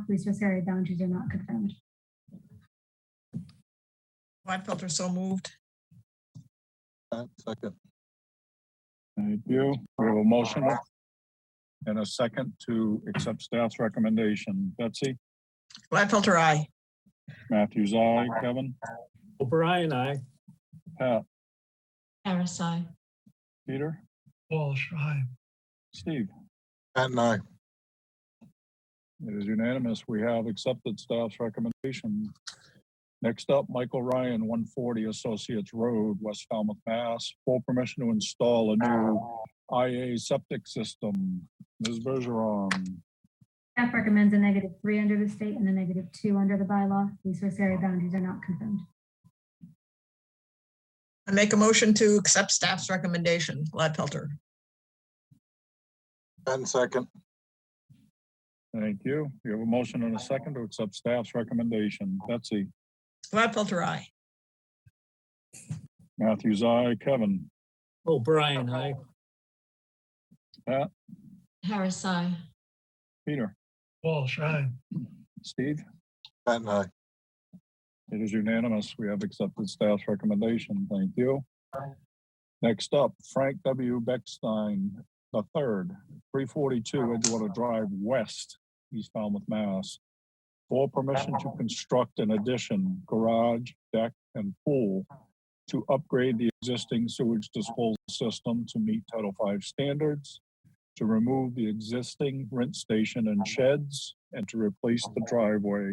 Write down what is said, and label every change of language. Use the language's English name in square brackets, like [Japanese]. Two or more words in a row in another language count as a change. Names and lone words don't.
[English] Resource area boundaries are not confirmed. Gladfelter, so moved. Second. Thank you. We have a motion and a second to accept staff's recommendation. Betsy? Gladfelter, aye. Matthews, aye. Kevin? O'Brien, aye. Pat? Harris, aye. Peter? Walsh, aye. Steve? Pat and I. It is unanimous. We have accepted staff's recommendation. Next up, Michael Ryan, 140 Associates Road, West Falmouth, Mass. For permission to install a new IA septic system. Ms. Bergeron. Staff recommends a -3 under the state and a -2 under the bylaw. Resource area boundaries are not confirmed. I make a motion to accept staff's recommendation. Gladfelter. And second. Thank you. We have a motion and a second to accept staff's recommendation. Betsy? Gladfelter, aye. Matthews, aye. Kevin? O'Brien, aye. Pat? Harris, aye. Peter? Walsh, aye. Steve? Pat and I. It is unanimous. We have accepted staff's recommendation. Thank you. Next up, Frank W. Beckstein III, 342 Edgewater Drive West, East Falmouth, Mass. For permission to construct an addition, garage, deck, and pool to upgrade the existing sewage disposal system to meet Title V standards, to remove the existing rinse station and sheds, and to replace the driveway.